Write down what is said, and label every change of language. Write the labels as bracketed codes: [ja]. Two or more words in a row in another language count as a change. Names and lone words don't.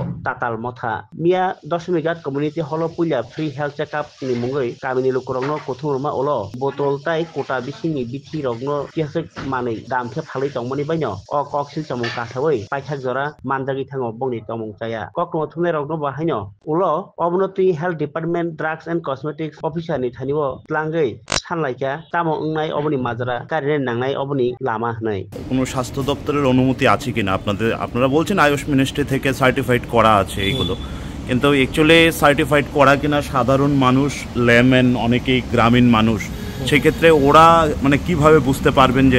[trp] tatal motha Mia Dosmigat Community Hall Puya [en] Free Health Checkup [trp] ni mungoi kamini lukurongno kothurma olo botol tai kota bisini bithi rogno kiasek manei damkhe phalai tongmani baino o koksil chamung kasawai paithak jora manjagi thango bongni tomung chaya kokno thumnai rogno bahaino ulo obnoti [en] health department drugs and cosmetics officer [trp] ni thanibo tlangai সানলাইকা তামো উংনাই অবনি মাজরা কারিনে নাংনাই অবনি লামা হনাই [bn] কোনো স্বাস্থ্য দপ্তরের অনুমতি আছে কিনা আপনারা বলছেন আয়ুষ মিনিস্ট্রি থেকে সার্টিফাইড করা আছে এইগুলো কিন্তু [en] actually certified [bn] করা কিনা সাধারণ মানুষ লেম্যান অনেকেই গ্রামীণ মানুষ সেই ক্ষেত্রে ওরা মানে কিভাবে বুঝতে পারবেন যে